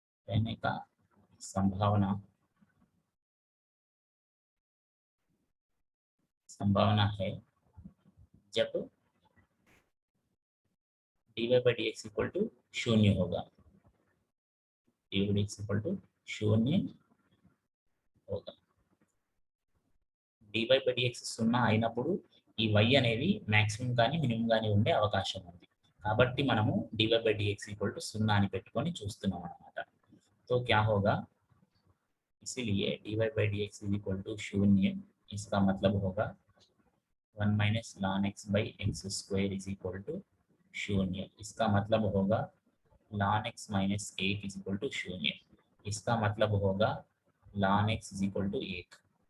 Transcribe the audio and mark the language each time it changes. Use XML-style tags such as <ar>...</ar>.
<hi>रहने का संभावना संभावना है जब dy by dx equal to शून्य होगा, dy by dx equal to शून्य होगा।</hi> <te>dy by dx సున్నా అయినప్పుడు ఈ y అనేది మాక్సిమం కానీ మినిమం కానీ ఉండే అవకాశం ఉంది, కాబట్టి మనము dy by dx equal to సున్నా అని పెట్టుకొని చూస్తున్నాం అన్నమాట।</te> <hi>तो क्या होगा, इसीलिए dy by dx equal to शून्य, इसका मतलब होगा 1 minus ln x by x square is equal to शून्य, इसका मतलब होगा ln x minus 1 is equal to शून्य, इसका मतलब होगा ln x is equal to 1।</hi>